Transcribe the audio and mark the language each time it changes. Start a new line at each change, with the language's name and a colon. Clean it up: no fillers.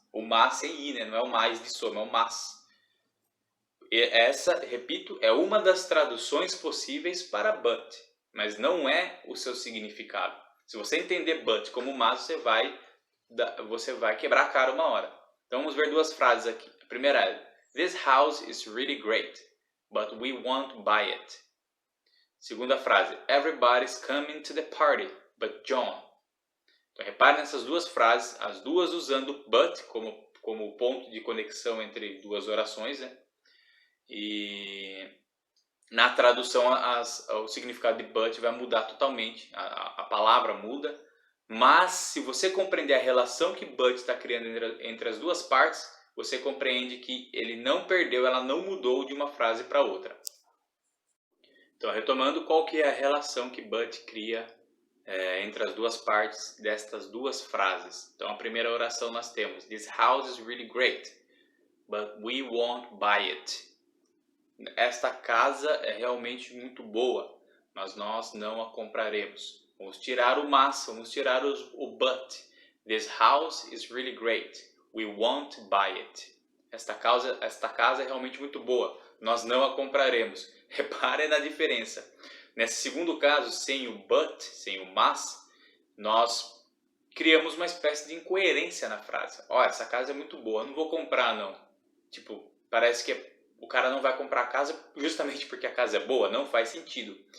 Portuguese: O mas sem i, né? Não é o mais de soma, é o mas. E essa, repito, é uma das traduções possíveis para but, mas não é o seu significado. Se você entender but como mas, você vai quebrar a cara uma hora. Então vamos ver duas frases aqui. A primeira é:
English: This house is really great, but we won't buy it.
Portuguese: Segunda frase:
English: Everybody's coming to the party, but John.
Portuguese: Então repare nessas duas frases, as duas usando but como ponto de conexão entre duas orações, né? E na tradução o significado de but vai mudar totalmente, a palavra muda, mas se você compreender a relação que but está criando entre as duas partes, você compreende que ele não perdeu, ela não mudou de uma frase para outra. Então, retomando, qual que é a relação que but cria entre as duas partes destas duas frases? Então, a primeira oração nós temos:
English: This house is really great, but we won't buy it.
Portuguese: Esta casa é realmente muito boa, mas nós não a compraremos. Vamos tirar o mas, vamos tirar o but.
English: This house is really great, we won't buy it.
Portuguese: Esta casa é realmente muito boa, nós não a compraremos. Repare na diferença. Nesse segundo caso, sem o but, sem o mas, nós criamos uma espécie de incoerência na frase. Olha, essa casa é muito boa, não vou comprar não. Tipo, parece que o cara não vai comprar a casa justamente porque a casa é boa, não faz sentido.